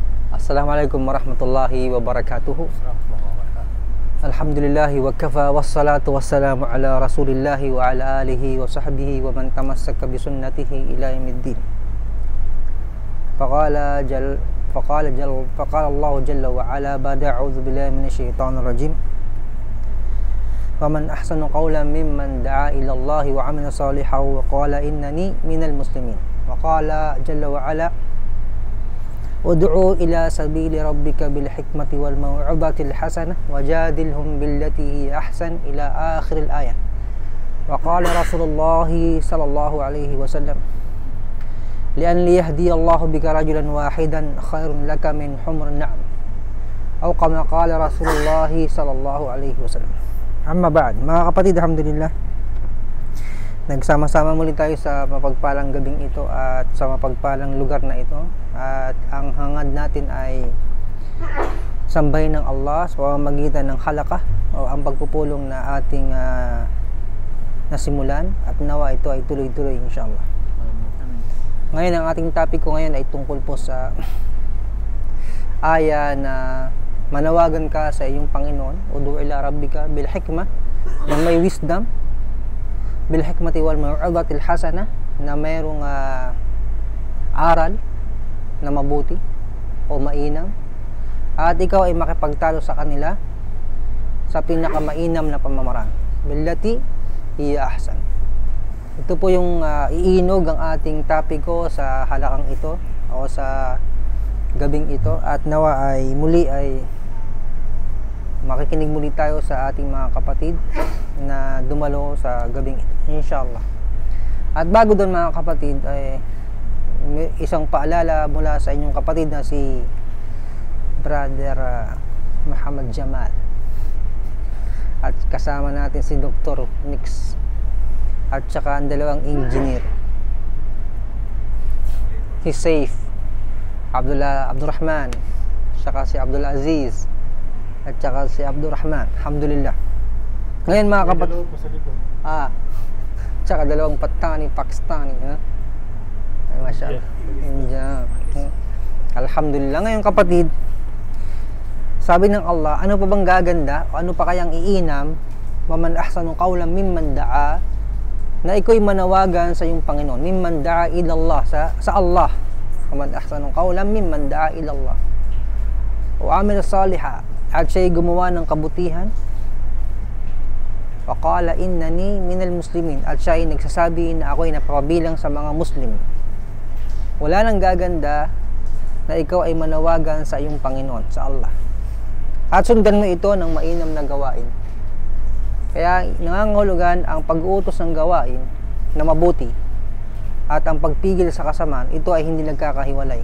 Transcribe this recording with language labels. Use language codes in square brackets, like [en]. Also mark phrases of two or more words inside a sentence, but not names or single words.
[ar] السلام عليكم ورحمة الله وبركاته. الحمد لله وكفى والصلاة والسلام على رسول الله وعلى آله وصحبه ومن تمسك بسنته إلى يوم الدين. فقال الله جل وعلا بعد أعوذ بالله من الشيطان الرجيم. فمن أحسن قولا ممن دعا إلى الله وعمل صالحا وقال إنني من المسلمين. وقال جل وعلا ادع إلى سبيل ربك بالحكمة والموعظة الحسنة وجادلهم بالتي هي أحسن إلى آخر الآية. وقال رسول الله صلى الله عليه وسلم لأن يهدي الله بك رجلا واحدا خير لك من حمر النعم. أو كما قال رسول الله صلى الله عليه وسلم. أما بعد, [tl] mga kapatid, alhamdulillah, nagsama-sama muli tayo sa mapagpalang gabing ito at sa mapagpalang lugar na ito, at ang hangad natin ay sambahin ng Allah sa pamamagitan ng halakah o ang pagpupulong na ating nasimulan, at nawa ito ay tuloy-tuloy inshallah. Ngayon ang ating topic ko ngayon ay tungkol po sa aya na manawagan ka sa iyong Panginoon, [ar] ادع إلى ربك بالحكمة, [tl] na may wisdom, [ar] بالحكمة والموعظة الحسنة, [tl] na mayroong aral na mabuti o mainam, at ikaw ay makipagtalo sa kanila sa pinakamainam na pamamaraan, [ar] بالتي هي أحسن. [tl] Ito po yung iinog ang ating topic ko sa halakang ito o sa gabing ito, at nawa ay muli ay makikinig muli tayo sa ating mga kapatid na dumalo sa gabing ito inshallah. At bago doon, mga kapatid, ay isang paalala mula sa inyong kapatid na si Brother Muhammad Jamal, at kasama natin si Dr. Nix, at saka ang dalawang engineer, si Saif Abdurrahman, saka si Abdul Aziz, at saka si Abdurrahman. Alhamdulillah. Ngayon, mga kapatid, tsaka dalawang Pakistani, ha? Ay, masyaallah. India. Alhamdulillah. Ngayon, kapatid, sabi ng Allah, ano pa bang gaganda o ano pa kayang iinam, [ar] ومن أحسن قولا ممن دعا, [tl] na ikaw'y manawagan sa iyong Panginoon, [ar] ممن دعا إلى الله, [tl] sa Allah. [ar] ومن أحسن قولا ممن دعا إلى الله وعمل صالحا, [tl] at siya'y gumawa ng kabutihan, [ar] وقال إنني من المسلمين, [tl] at siya'y nagsasabi na ako'y napapabilang sa mga Muslim. Wala nang gaganda na ikaw ay manawagan sa iyong Panginoon, sa Allah, at sundan mo ito ng mainam na gawain. Kaya nangangahulugan ang pag-uutos ng gawain na mabuti at ang pagpigil sa kasamaan, ito ay hindi nagkakahiwalay.